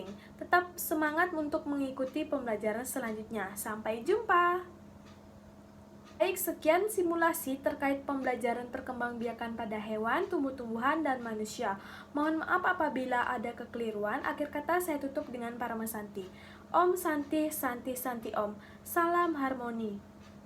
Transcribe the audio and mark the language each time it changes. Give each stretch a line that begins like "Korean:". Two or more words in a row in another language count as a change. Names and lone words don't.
Indonesian: Tetap semangat untuk mengikuti pembelajaran selanjutnya. Sampai jumpa! Baik, sekian simulasi terkait pembelajaran perkembangbiakan pada hewan, tumbuh-tumbuhan, dan manusia. Mohon maaf apabila ada kekeliruan. Akhir kata saya tutup dengan Parama Santi.
Sanskrit: Om Santi, Santi, Santi Om.
Indonesian: Salam harmoni.